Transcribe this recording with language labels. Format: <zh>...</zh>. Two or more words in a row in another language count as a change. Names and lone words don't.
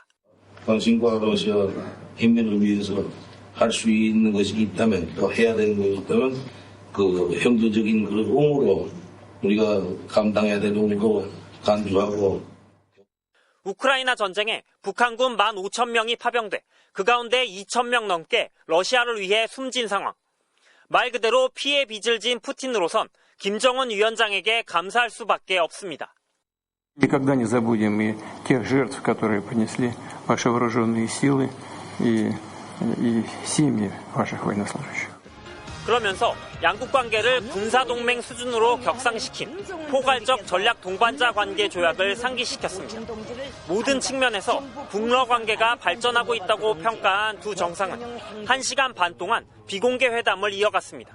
<ko>당신과 러시아 인민을 위해서 할 수 있는 것이 있다면 또 해야 되는 것이 있다면 그 형제적인 그 의무로 우리가 감당해야 되는 의무로 간주하고. 우크라이나 전쟁에 북한군 15,000명이 파병돼 그 가운데 2,000명 넘게 러시아를 위해 숨진 상황. 말 그대로 피해 빚을 진 푸틴으로선 김정은 위원장에게 감사할 수밖에 없습니다.</ko> <ru>Никогда не забудем и тех жертв, которые принесли ваши вооруженные силы и семьи ваших военнослужащих.</ru> <ko>그러면서 양국 관계를 군사동맹 수준으로 격상시킨 포괄적 전략 동반자 관계 조약을 상기시켰습니다. 모든 측면에서 북러 관계가 발전하고 있다고 평가한 두 정상은 1시간 반 동안 비공개 회담을 이어갔습니다.</ko>